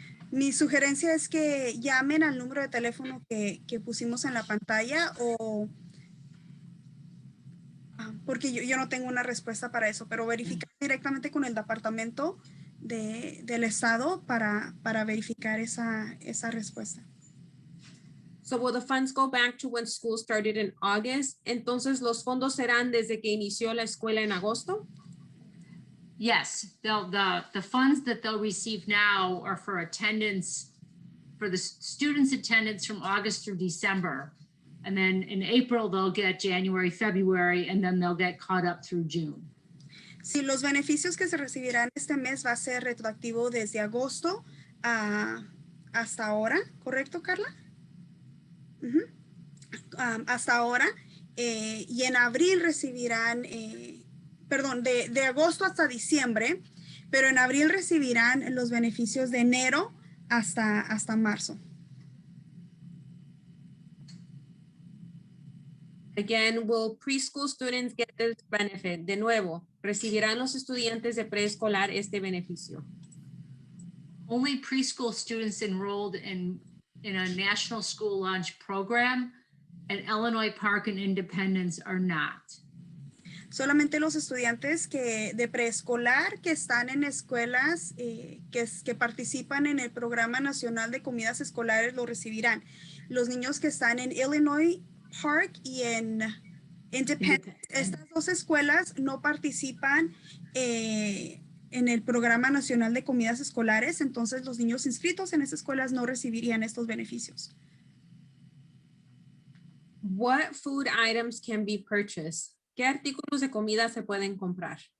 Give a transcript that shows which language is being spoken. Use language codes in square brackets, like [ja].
[es] Mi sugerencia es que llamen al número de teléfono que pusimos en la pantalla porque yo no tengo una respuesta para eso, pero verificar directamente con el departamento del estado para verificar esa respuesta. [en] So will the funds go back to when school started in August? [es] Entonces los fondos serán desde que inició la escuela en agosto? [en] Yes, the funds that they'll receive now are for attendance, for the students' attendance from August through December. And then in April, they'll get January, February, and then they'll get caught up through June. [es] Sí, los beneficios que se recibirán este mes va a ser retroactivo desde agosto hasta ahora, ¿correcto, Carla? Hasta ahora, y en abril recibirán, perdón, de agosto hasta diciembre, pero en abril recibirán los beneficios de enero hasta marzo. [en] Again, will preschool students get this benefit? [es] De nuevo, ¿recibirán los estudiantes de preescolar este beneficio? [en] Only preschool students enrolled in a national school lunch program at Illinois Park and Independence are not. [es] Solamente los estudiantes de preescolar que están en escuelas que participan en el Programa Nacional de Comidas Escolares lo recibirán. Los niños que están en Illinois Park y en Independence, estas dos escuelas no participan en el Programa Nacional de Comidas Escolares, entonces los niños inscritos en esas escuelas no recibirían estos beneficios. [en] What food items can be purchased? [es] ¿Qué artículos de comida se pueden comprar?